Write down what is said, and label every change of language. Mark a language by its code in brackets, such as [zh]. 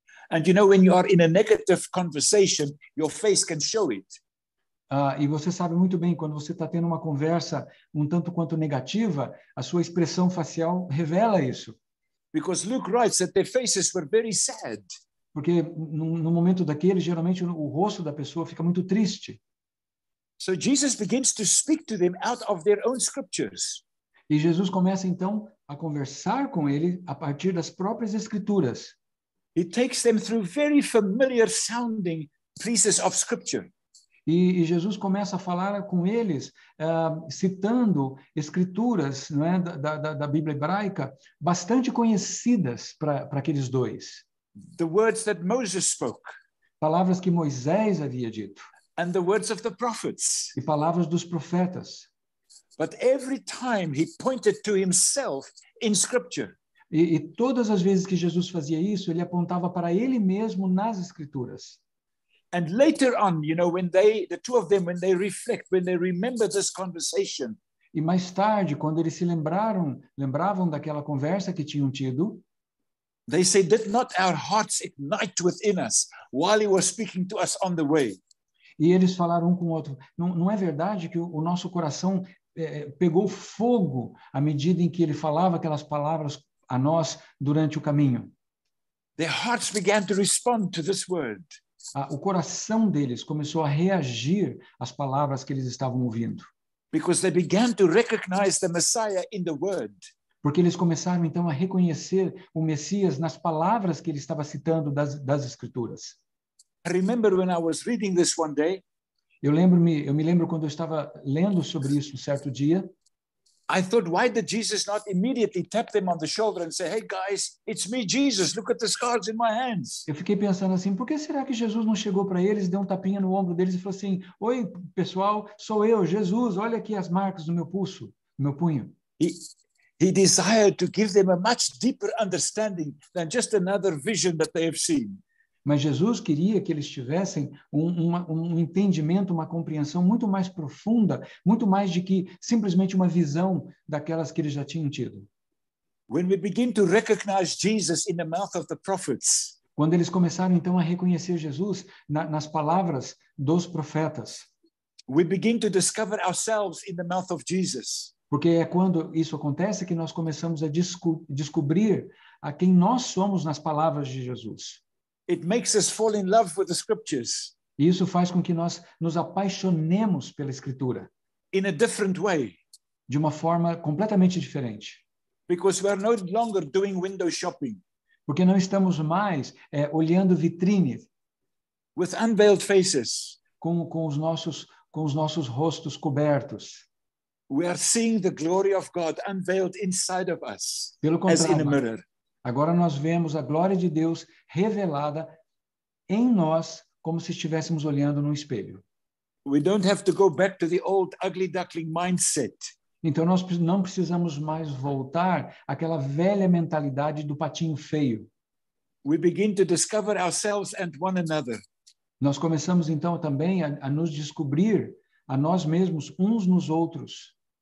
[en] And when you are in a negative conversation, your face can show it. [pt] E você sabe muito bem, quando você está tendo uma conversa um tanto quanto negativa, a sua expressão facial revela isso. [en] Because Luke writes that their faces were very sad. [pt] Porque no momento daquele, geralmente o rosto da pessoa fica muito triste. [en] So Jesus begins to speak to them out of their own scriptures. [pt] E Jesus começa então a conversar com ele a partir das próprias escrituras. [en] He takes them through very familiar sounding pieces of scripture. [pt] E Jesus começa a falar com eles, citando escrituras, não é, da Bíblia hebraica, bastante conhecidas para aqueles dois. [en] The words that Moses spoke. [pt] Palavras que Moisés havia dito. [en] And the words of the prophets. [pt] E palavras dos profetas. [en] But every time he pointed to himself in scripture. [pt] E todas as vezes que Jesus fazia isso, ele apontava para ele mesmo nas escrituras. [en] And later on, you know, when the two of them, when they reflect, when they remember this conversation. [pt] E mais tarde, quando eles se lembravam daquela conversa que tinham tido, [en] they say, did not our hearts ignite within us while he was speaking to us on the way? [pt] E eles falaram um com o outro, não é verdade que o nosso coração pegou fogo à medida em que ele falava aquelas palavras a nós durante o caminho? [en] Their hearts began to respond to this word. [pt] O coração deles começou a reagir às palavras que eles estavam ouvindo. [en] Because they began to recognize the Messiah in the word. [pt] Porque eles começaram então a reconhecer o Messias nas palavras que ele estava citando das escrituras. [en] I remember when I was reading this one day. [pt] Eu me lembro quando eu estava lendo sobre isso um certo dia. [en] I thought, why did Jesus not immediately tap them on the shoulder and say, hey guys, it's me, Jesus, look at the scars in my hands. [pt] Eu fiquei pensando assim, por que será que Jesus não chegou para eles, deu um tapinha no ombro deles e falou assim, oi pessoal, sou eu, Jesus, olha aqui as marcas do meu pulso, do meu punho. [en] He desired to give them a much deeper understanding than just another vision that they have seen. [pt] Mas Jesus queria que eles tivessem um entendimento, uma compreensão muito mais profunda, muito mais de que simplesmente uma visão daquelas que eles já tinham tido. [en] When we begin to recognize Jesus in the mouth of the prophets, [pt] quando eles começaram então a reconhecer Jesus nas palavras dos profetas, [en] we begin to discover ourselves in the mouth of Jesus. [pt] Porque é quando isso acontece que nós começamos a descobrir a quem nós somos nas palavras de Jesus. [en] It makes us fall in love with the scriptures. [pt] E isso faz com que nós nos apaixonemos pela Escritura. [en] In a different way. [pt] De uma forma completamente diferente. [en] Because we are no longer doing window shopping. [pt] Porque não estamos mais olhando vitrines. [en] With unveiled faces. [pt] Com os nossos rostos cobertos. [en] We are seeing the glory of God unveiled inside of us. [pt] Pelo contrário, [en] as in a mirror. [pt] Agora nós vemos a glória de Deus revelada em nós, como se estivéssemos olhando num espelho. [en] We don't have to go back to the old ugly duckling mindset. [pt] Então nós não precisamos mais voltar àquela velha mentalidade do patinho feio. [en] We begin to discover ourselves and one another. [pt] Nós começamos então também a nos descobrir a nós mesmos uns nos outros.